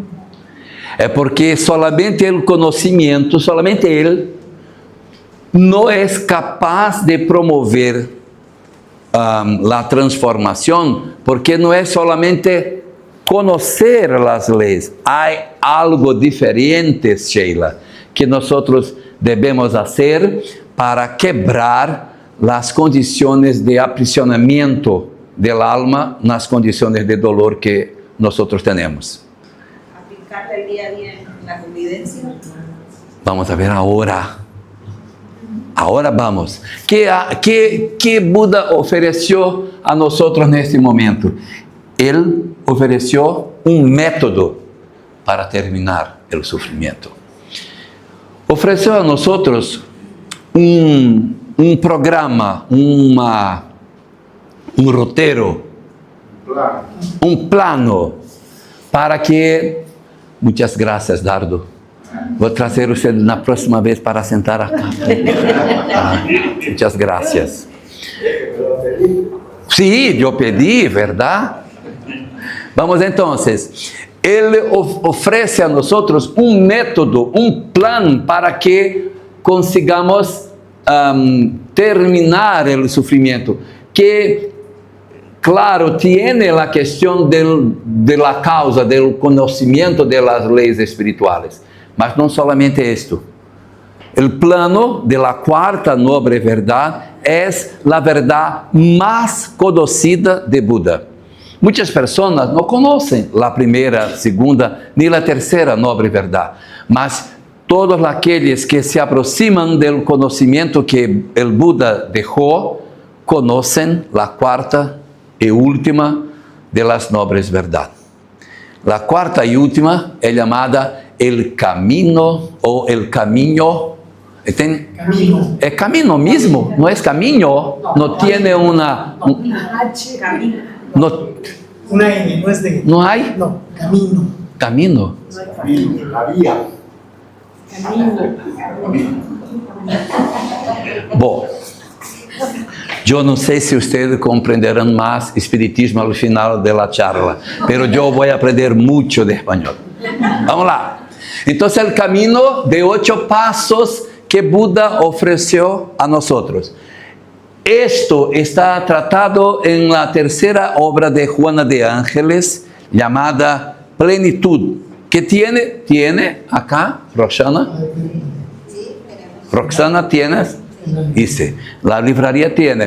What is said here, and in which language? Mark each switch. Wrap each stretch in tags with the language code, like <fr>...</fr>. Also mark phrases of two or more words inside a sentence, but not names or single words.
<pt>É porque solamente o conhecimento, solamente ele, não é capaz de promover a transformação, porque não é solamente conhecer as leis. Há algo diferente, Sheila, que nós devemos fazer para quebrar as condições de aprisionamento</pt> <es>del alma</es> <pt>nas</pt> <es>condiciones de dolor que nosotros tenemos. Aplicarla el día a día en la convivencia. Vamos a ver ahora. Ahora vamos. ¿Qué Buda ofreció a nosotros en este momento? Él ofreció un método para terminar el sufrimiento. Ofreció a nosotros un programa, un roteiro, un plano para que... Muchas gracias, Dardo.</es> <pt>Vou trazer você na próxima vez para sentar acá.</pt> <es>Muchas gracias. Sí, yo pedí, ¿verdad? Vamos entonces. Él ofrece a nosotros un método, un plan para que consigamos terminar el sufrimiento. Que, claro, tiene la cuestión de la causa, del conocimiento de las leyes espirituales.</es> <pt>Mas não somente isto. O plano</pt> <es>de la cuarta noble</es> <pt>verdade é a verdade mais conhecida de Buda. Muitas pessoas não conhecem a primeira, segunda, nem a terceira nobre verdade. Mas todos aqueles que se aproximam do conhecimento que o Buda deixou, conhecem a quarta e última</pt> <es>de las nobles verdades.</es> <pt>A quarta e última é chamada</pt> <es>el camino o el camino. Camino. ¿Es camino mismo? ¿No es camino? No tiene una... Camino. No, Una N, no es de... ¿no hay? No, camino. Camino. La vía.</es> <pt>Bom, eu não sei se vocês compreenderão mais espiritismo ao final da charla, mas eu vou aprender muito de espanhol. Vamos lá. Então, o caminho de 8 passos que Buda ofereceu a nós.</pt> <es>Esto está tratado en la tercera obra de Juana de Ángeles, llamada Plenitud, que tiene acá, Roxana. Roxana, ¿tienes? Dice, la librería tiene.</es>